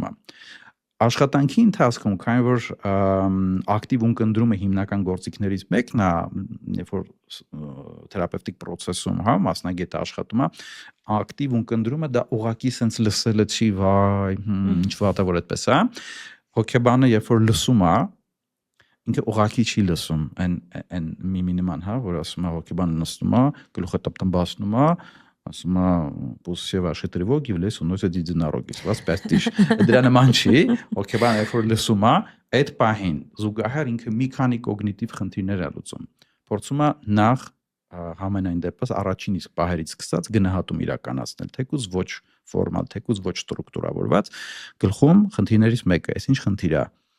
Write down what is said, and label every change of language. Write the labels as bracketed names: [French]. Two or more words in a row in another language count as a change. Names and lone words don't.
[Armenian] է։ Աշխատանքի ընթացքում, քանի որ ակտիվ ունկնդրումը հիմնական գործիքներից մեկն է, երբ որ թերապևտիկ process-ում, հա, մասնագետը աշխատում է, ակտիվ ունկնդրումը դա ուղղակի sense լսելը չի, վայ, ինչ վատ է որ այդպես է։ Հոգեբանը երբ որ լսում է, ինքը ուղղակի չի լսում, այն միմինիման, հա, որ ասում է հոգեբանը նստում է, գլուխը տպտմբացնում է, ասում է [Russian] «Пусть ваши тревоги в лес уносят единороги». [Armenian] Вас պերտիշ։ Դրա նման չի, հոգեբանը երբ որ լսում է, այդ պահին զուգահեռ ինքը մի քանի կոգնիտիվ խնդիրներ է լուծում։ Փորձում է նախ համենայն դեպս առաջին իսկ պահերից սկսած գնահատում իրականացնել, թեկուզ ոչ ֆորմալ, թեկուզ ոչ ստրուկտուրավորված, գլխում խնդիրներից մեկը, այսինչ խնդիր է,